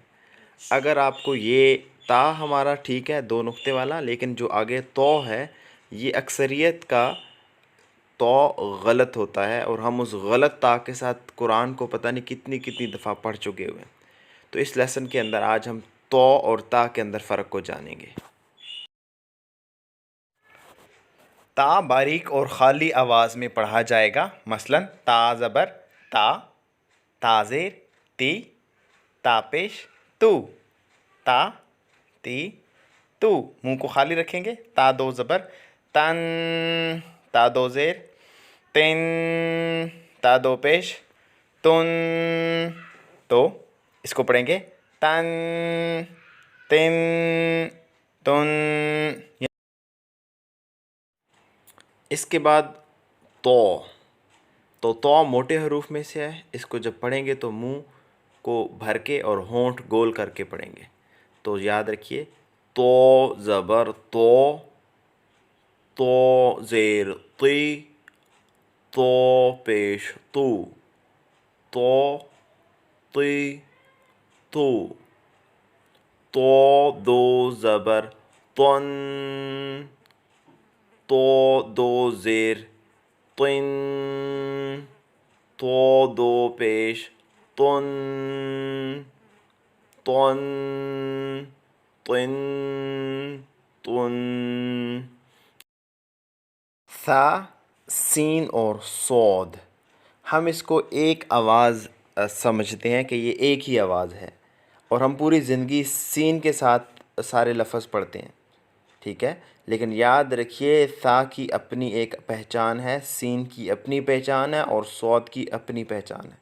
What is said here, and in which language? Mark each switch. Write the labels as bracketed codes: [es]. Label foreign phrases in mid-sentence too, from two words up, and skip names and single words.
[ur] اگر آپ کو یہ تا ہمارا ٹھیک ہے 2 نقطے والا، لیکن جو آگے تو ہے یہ اکثریت کا تو غلط ہوتا ہے، اور ہم اس غلط تا کے ساتھ قرآن کو پتہ نہیں کتنی دفعہ پڑھ چکے ہوئے ہیں۔ تو اس لیسن کے اندر آج ہم تو اور تا کے اندر فرق کو جانیں گے۔ تا باریک اور خالی آواز میں پڑھا جائے گا، مثلا تا زبر تا، تا زیر تی، تا پیش تو، تا تی تو۔ منہ کو خالی رکھیں گے۔ تا 2 زبر تن، تا 2 زیر تن، تا 2 پیش تن تو۔ اس کو پڑھیں گے تن تن تن۔ اس کے بعد تو موٹے حروف میں سے ہے، اس کو جب پڑھیں گے تو منہ کو بھر کے اور ہونٹ گول کر کے پڑھیں گے۔ تو یاد رکھیے، تو زبر تو زیر تی، تو پیش تو تی تو 2 زبر تن، تو 2 زیر تن، تو 2 پیش تن تن تن۔ ثا، سین اور صاد، ہم اس کو ایک آواز سمجھتے ہیں کہ یہ ایک ہی آواز ہے، اور ہم پوری زندگی سین کے ساتھ سارے لفظ پڑھتے ہیں، ٹھیک ہے؟ لیکن یاد رکھیے، ثا کی اپنی ایک پہچان ہے، سین کی اپنی پہچان ہے، اور صاد کی اپنی پہچان ہے۔